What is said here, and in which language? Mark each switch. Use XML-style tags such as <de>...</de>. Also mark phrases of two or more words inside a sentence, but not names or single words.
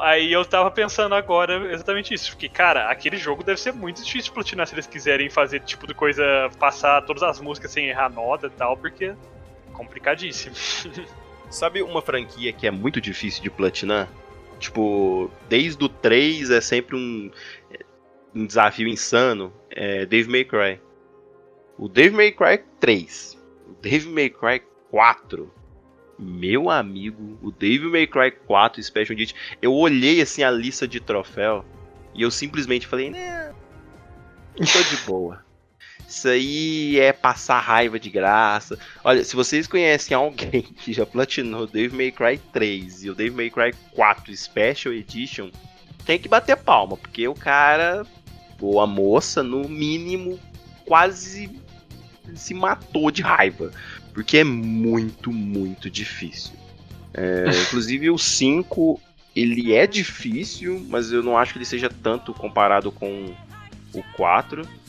<pt>aí eu tava pensando agora exatamente isso. Porque, cara, aquele jogo deve ser muito difícil de platinar se eles quiserem fazer tipo de coisa, passar todas as músicas sem errar nota e tal, porque é complicadíssimo. Sabe uma franquia que é muito difícil de platinar? Tipo, desde o 3 é sempre um desafio insano. É Devil May Cry. O Devil May Cry 3. O Devil May Cry 4. Meu amigo, o Devil May Cry 4 Special Edition, eu olhei assim a lista de troféu e eu simplesmente falei, né, tô de boa. Isso aí é passar raiva de graça. Olha, se vocês conhecem alguém que já platinou o Devil May Cry 3 e o Devil May Cry 4 Special Edition, tem que bater palma, porque o cara, ou a moça, no mínimo, quase se matou de raiva. Porque é muito, muito difícil. Inclusive o 5, ele é difícil, mas eu não acho que ele seja tanto comparado com o 4.</pt>